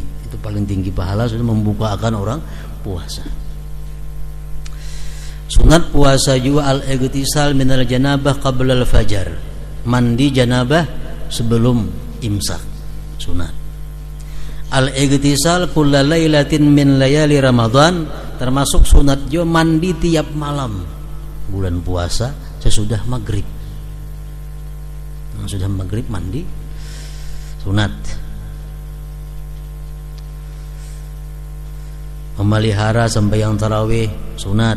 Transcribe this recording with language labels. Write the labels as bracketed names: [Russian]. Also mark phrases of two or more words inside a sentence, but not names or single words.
[Indonesian] Itu paling tinggi pahala sudah membukakan orang puasa. Sunat puasa juga [Arabic] al-igtisal minal janabah qabla al-fajar. [Indonesian] Mandi janabah sebelum imsak. [Arabic] Sunat. Al-igtisal kulla lailatin min layali Ramadan, [Indonesian] termasuk sunat juga mandi tiap malam bulan puasa sesudah maghrib. Sudah maghrib mandi sunat. Memelihara sembahyang tarawih sunat.